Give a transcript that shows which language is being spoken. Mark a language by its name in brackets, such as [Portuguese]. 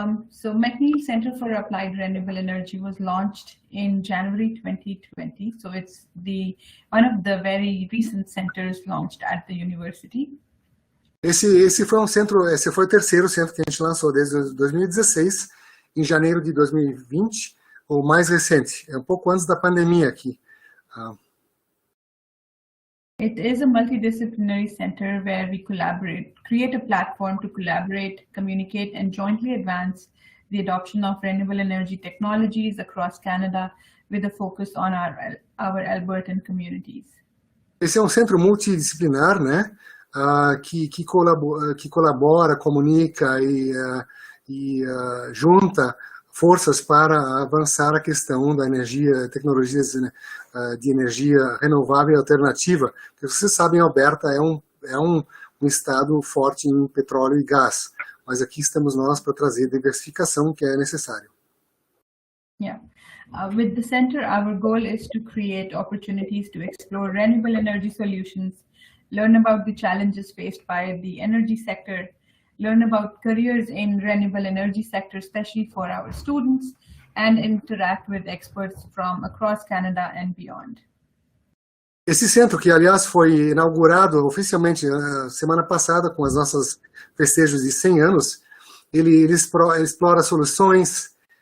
[English] So McNeil Center for Applied Renewable Energy was launched in January 2020. So it's one of the very recent centers launched at the university. [Portuguese] Esse foi o terceiro centro que a gente lançou desde 2016, em janeiro de 2020, o mais recente, um pouco antes da pandemia aqui. [English] It is a multidisciplinary center where we create a platform to collaborate, communicate, and jointly advance the adoption of renewable energy technologies across Canada with a focus on our Albertan communities. [Portuguese] Esse é um centro multidisciplinar, né, que colabora, comunica e junta forças para avançar a questão da energia, tecnologias de energia renovável e alternativa. Porque vocês sabem, Alberta é um estado forte em petróleo e gás, mas aqui estamos nós para trazer diversificação que é necessário. [English] Yeah. With the center, our goal is to create opportunities to explore renewable energy solutions, learn about the challenges faced by the energy sector, learn about careers in renewable energy sector, especially for our students, and interact with experts from across Canada and beyond. [Portuguese] Esse centro, que aliás foi inaugurado oficialmente semana passada com as nossas festejos de 100 anos, ele explora soluções,